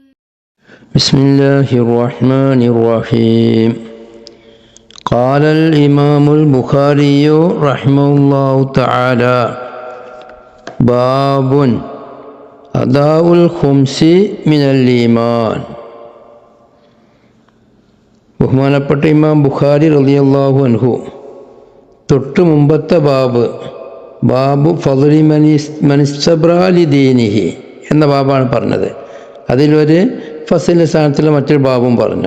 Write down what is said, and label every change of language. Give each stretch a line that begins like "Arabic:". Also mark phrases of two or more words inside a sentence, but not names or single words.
Arabic: بسم الله الرحمن الرحيم قال الإمام البخاري رحمه الله تعالى باب أداء الخمس من الإيمان
Malayalam: ബഹുമാനപ്പെട്ട ഇമാം ബുഖാരി
Arabic: رضي الله عنه
Malayalam: തൊട്ട് മുമ്പത്തെ
Arabic: باب فضل من استبرأ لدينه
Malayalam: എന്ന ബാബാണ് പറഞ്ഞത്. അതിലൊരു ഫസലിൻ്റെ സ്ഥാനത്തിൽ മറ്റൊരു ബാബും പറഞ്ഞു.